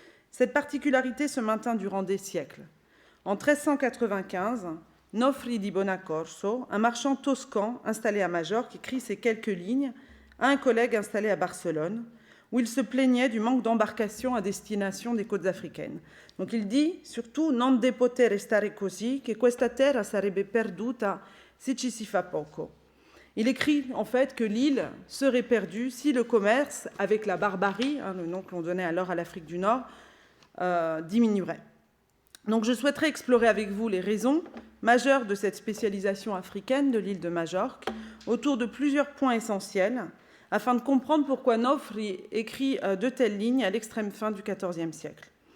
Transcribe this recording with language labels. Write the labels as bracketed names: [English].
[French] Cette particularité se maintint durant des siècles. En 1395, Nofri di Bonaccorso, un marchand toscan installé à Majorque, écrit ces quelques lignes à un collègue installé à Barcelone, où il se plaignait du manque d'embarcations à destination des côtes africaines. Donc il dit surtout [Italian] « Non de poter restare così, che questa terra sarebbe perduta si ci si fa poco ». [French] Il écrit en fait que l'île serait perdue si le commerce avec la barbarie, le nom que l'on donnait alors à l'Afrique du Nord, diminuerait. Donc je souhaiterais explorer avec vous les raisons majeures de cette spécialisation africaine de l'île de Majorque autour de plusieurs points essentiels afin de comprendre pourquoi Nofri écrit de telles lignes à l'extrême fin du XIVe siècle.